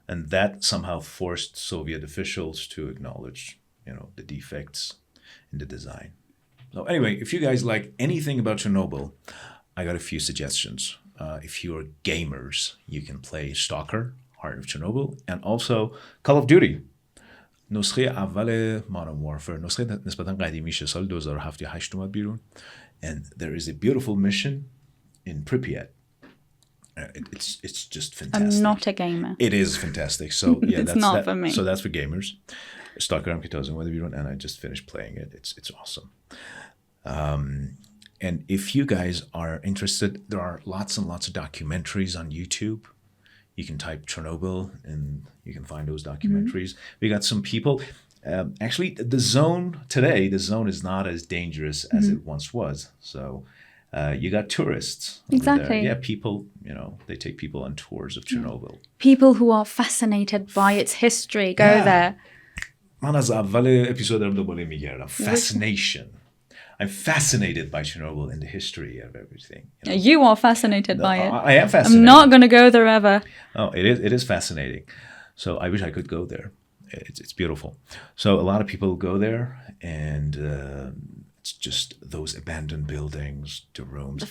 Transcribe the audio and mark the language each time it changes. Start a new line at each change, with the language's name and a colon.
English: And that somehow forced Soviet officials to acknowledge, the defects in the design. So anyway, if you guys like anything about Chernobyl, I got a few suggestions. If you're gamers, you can play Stalker, Heart of Chernobyl, and also Call of Duty.
Persian: نسخه اول Modern Warfare نسخه نسبتا قدیمیشه سال 2007 یا 8 اومد بیرون.
English: And there is a beautiful mission in Pripyat. It's just fantastic. I'm not a gamer. It is fantastic. So yeah, it's not for me. So that's for gamers. Stalker
Persian: هم که تازه اومده بیرون
English: and I just finished playing it. It's awesome. And if you guys are interested, there are lots and lots of documentaries on YouTube. You can type Chernobyl and you can find those documentaries. We got some people. Actually, the zone is not as dangerous as it once was. So you got tourists. Exactly. Yeah, people, they take people on tours of Chernobyl. People who are fascinated by its history go there.
Persian: من از اول اپیزود دارم دوباره میگردم.
English: Fascination. I'm fascinated by Chernobyl and the history of everything. You are fascinated by it. I am fascinated. I'm not going to go there ever. Oh, it is fascinating. So I wish I could go there. It's beautiful. So a lot of people go there, and it's just those abandoned buildings, the rooms.